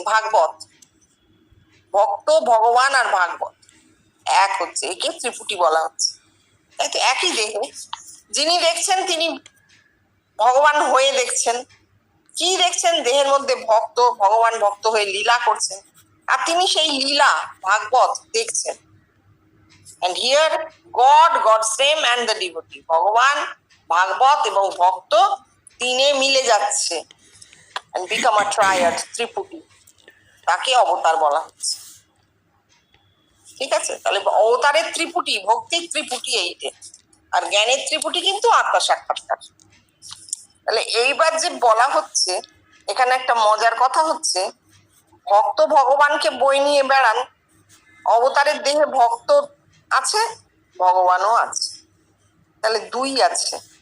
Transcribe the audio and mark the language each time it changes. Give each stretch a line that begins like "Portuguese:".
Bangla: ভাগবত, ভক্ত, ভগবান আর ভাগবত এক হচ্ছে, একে ত্রিপুটি বলা হচ্ছে। তাই তো একই দেহে যিনি দেখছেন তিনি ভগবান হয়ে দেখছেন। কি দেখছেন? দেহের মধ্যে ভক্ত, ভগবান ভক্ত হয়ে লীলা করছেন, আর তিনি সেই লীলা ভাগবত দেখছেন।
English: And here God's name and the devotee,
Bangla: ভগবান, ভাগবত এবং ভক্ত তিনে মিলে যাচ্ছে
English: and become a triad, ত্রিপুটি।
Bangla: তাকে অবতার বলা হচ্ছে। ঠিক আছে, তাহলে অবতারের ত্রিপুটি, ভক্তির ত্রিপুটি এইটে, আর জ্ঞানের ত্রিপুটি কিন্তু আত্মা সাক্ষাৎকার। তাহলে এইবার যে বলা হচ্ছে এখানে একটা মজার কথা হচ্ছে, ভক্ত ভগবানকে বই নিয়ে বেড়ান, অবতারের দেহে ভক্ত আছে, ভগবানও আছে, তাহলে দুই আছে।